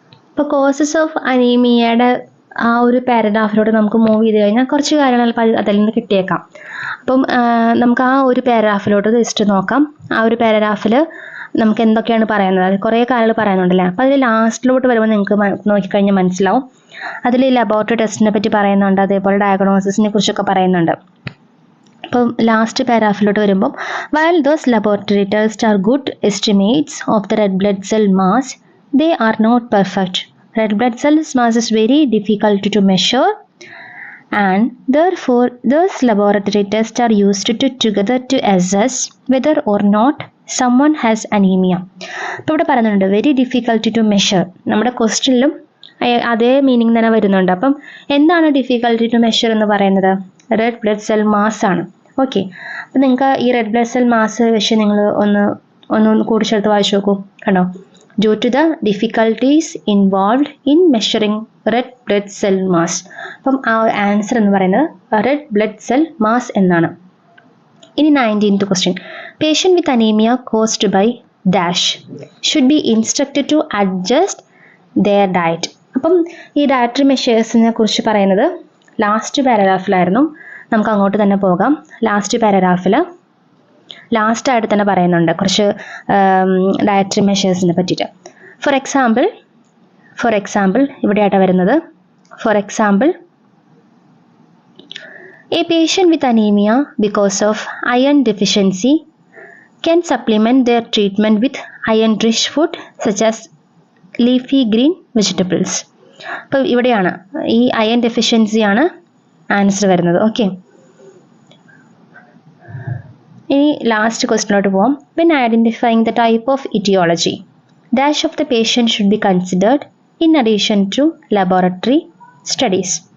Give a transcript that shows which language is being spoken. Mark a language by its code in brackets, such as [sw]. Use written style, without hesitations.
[ml] ഇപ്പോൾ causes of അനീമിയയുടെ ആ ഒരു പാരഗ്രാഫിലോട്ട് നമുക്ക് മൂവ് ചെയ്ത് കഴിഞ്ഞാൽ കുറച്ച് കാര്യങ്ങൾ അതിൽ നിന്ന് കിട്ടിയേക്കാം. അപ്പം നമുക്ക് ആ ഒരു പാരഗ്രാഫിലോട്ട് ജസ്റ്റ് നോക്കാം. ആ ഒരു പാരഗ്രാഫിൽ നമുക്ക് എന്തൊക്കെയാണ് പറയുന്നത്, അത് കുറേ കാര്യങ്ങൾ പറയുന്നുണ്ടല്ലേ. അപ്പോൾ അതിൽ ലാസ്റ്റിലോട്ട് വരുമ്പോൾ നിങ്ങൾക്ക് നോക്കിക്കഴിഞ്ഞാൽ മനസ്സിലാവും. അതിൽ ലബോറട്ടറി ടെസ്റ്റിനെ പറ്റി പറയുന്നുണ്ട്, അതേപോലെ ഡയഗ്നോസിസിനെ കുറിച്ചൊക്കെ പറയുന്നുണ്ട്. അപ്പം ലാസ്റ്റ് പാരാഗ്രാഫിലോട്ട് വരുമ്പം [en] while those laboratory tests are good estimates of the red blood cell mass, they are not perfect. Red blood cell mass is very difficult to measure and therefore those laboratory tests are used together to assess whether or not someone has anemia. [ml] അപ്പോൾ ഇവിടെ പറയുന്നുണ്ട് [en] Very difficulty to measure. [ml] നമ്മുടെ ക്വസ്റ്റ്യനിലും അതേ meaning തന്നെ വരുന്നുണ്ട്. അപ്പം എന്താണ് [en] difficulty to measure [ml] എന്ന് പറയുന്നത്? റെഡ് ബ്ലഡ് സെൽ മാസ് ആണ്. ഓക്കെ, അപ്പം നിങ്ങൾക്ക് ഈ റെഡ് ബ്ലഡ് സെൽ മാസ് വെച്ച് നിങ്ങൾ ഒന്ന് കൂടി ചേർത്ത് വായിച്ചു നോക്കൂ. [en] കണ്ടോ, due to the difficulties involved in measuring red blood cell mass. [ml] അപ്പം ആ ആൻസർ എന്ന് പറയുന്നത് റെഡ് ബ്ലഡ് സെൽ മാസ് എന്നാണ്. [en] ഇനി 19th question, patient with anaemia caused by dash should be instructed to adjust their diet. [ml] അപ്പം ഈ dietary മെഷേഴ്സിനെ കുറിച്ച് പറയുന്നത് ലാസ്റ്റ് പാരഗ്രാഫിലായിരുന്നു. നമുക്ക് അങ്ങോട്ട് തന്നെ പോകാം. ലാസ്റ്റ് പാരഗ്രാഫിൽ ലാസ്റ്റായിട്ട് തന്നെ പറയുന്നുണ്ട് കുറച്ച് ഡയറ്ററി മെഷേഴ്സിനെ പറ്റിയിട്ട്. ഫോർ എക്സാമ്പിൾ ഇവിടെയായിട്ടാണ് വരുന്നത്. [en] For example, a patient with anemia because of iron deficiency can supplement their treatment with iron-rich food such as leafy green vegetables. [ml] അപ്പോൾ ഇവിടെയാണ് ഈ അയൺ ഡെഫിഷ്യൻസിയാണ് ആൻസർ വരുന്നത്. ഓക്കെ, ഇനി ലാസ്റ്റ് ക്വസ്റ്റിനോട്ട് പോകാം. [en] When identifying the type of aetiology dash of the patient should be considered in addition to laboratory studies.